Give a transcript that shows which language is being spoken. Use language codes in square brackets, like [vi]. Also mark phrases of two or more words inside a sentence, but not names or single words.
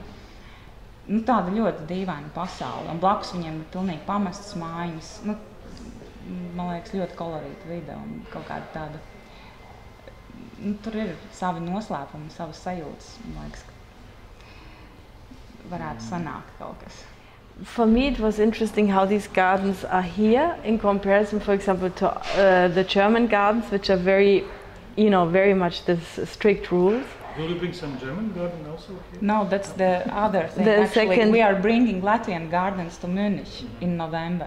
[lv] Tāda ļoti dīvaina pasaule, un blakus viņiem ir pilnīgi pamestas mājiņas. Man liekas, ļoti kolorīta vide un kaut kāda tāda. Tur ir savi noslēpumi, savas sajūtas. Man liekas, ka varētu sanākt kaut kas. [en] For me, it was interesting how these gardens are here in comparison, for example, to the German gardens, which are very much this strict rules. Will you bring some German garden also here? No, that's the other thing. Actually, we are bringing Latvian gardens to Munich in November.